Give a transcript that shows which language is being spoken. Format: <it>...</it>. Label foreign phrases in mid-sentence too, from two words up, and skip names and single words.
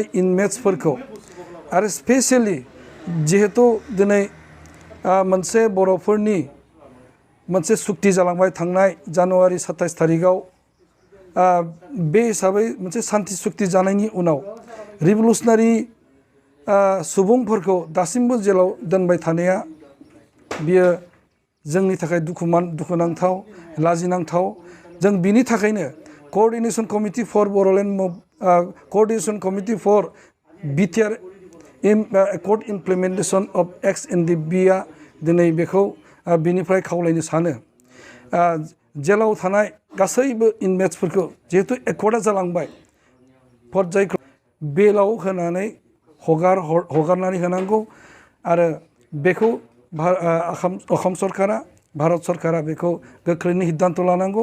<brx>इनमेट्सफोरखौ आरो स्पेसियेलि जिहेतु दिनै मोनसे बर'फोरनि मोनसे सुक्ति जालांबाय थांनाय जानुवारि 27 तारिखाव बे हिसाबै मोनसे सान्थि सुक्ति जानायनि उनाव रिभलुसनारि सुबुंफोरखौ दासिमबो जेलाव दोनबाय थानाया बियो जोंनि थाखाय दुखुनांथाव लाजिनांथाव। जों बिनि थाखायनो Co-ordination Committee for Co-ordination Committee for BTR Accord Implementation of Ex NDFB आ दिनै बेखौ बिनिफ्राय खावलायनो सानो। जेलाव थानाय गासैबो इनमेट्सफोरखौ जिहेतु एकर्डा जालांबाय पर्यायखौ बेलाव होनानै हगारनानै होनांगौ आरो बेखौ असम सरकारा भारत सरकारा बेखौ गोख्रैनो सिद्धान्त लानांगौ।</brx>